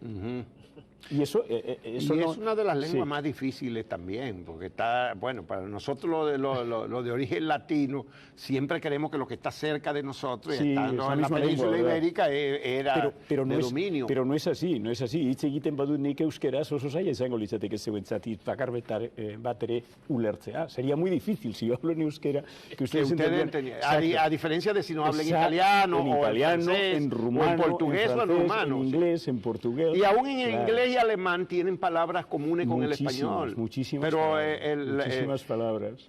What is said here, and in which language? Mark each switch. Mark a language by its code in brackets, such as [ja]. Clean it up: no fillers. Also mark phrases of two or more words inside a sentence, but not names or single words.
[es] Y eso es una de las lenguas más difíciles también, porque está, bueno, para nosotros lo de origen latino, siempre queremos que lo que está cerca de nosotros, y estando en la península ibérica, era de dominio. Pero no es así, no es así. [eu] Hitz egiten badu nik euskeraz oso zaila izango litzateke zeuentzat bakar bat ere ulertzea. [es] Sería muy difícil si yo hablo en euskera que ustedes entendían. A diferencia de si no hablan italiano, o en francés, en rumano, o en portugués, en francés, o en rumano. En inglés, en portugués. Y aún en inglés y alemán tienen palabras comunes con el español. Muchísimas palabras.